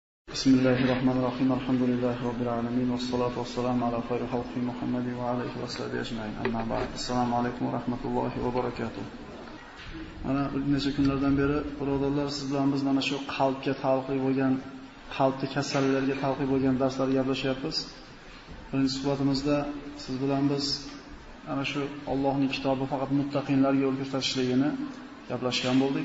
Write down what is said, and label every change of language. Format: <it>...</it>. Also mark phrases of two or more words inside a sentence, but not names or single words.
<ar>بسم الله الرحمن الرحيم. الحمد لله رب العالمين والصلاة والسلام على خير خلق محمد وعليه وصحبه أجمعين. أما بعد. السلام عليكم ورحمة الله وبركاته.</ar> <uz>Mana bir necha kunlardan beri birodarlar siz bilan biz mana shu qalbga taalluqli bo'lgan, qalbda kasalliklarga taalluqli bo'lgan darslarga gaplashyapmiz. Birinchi suhbatimizda siz bilan biz ana shu Allohning kitobi faqat muttaqinlarga yo'l ko'rsatishligini gaplashgan bo'ldik.</uz>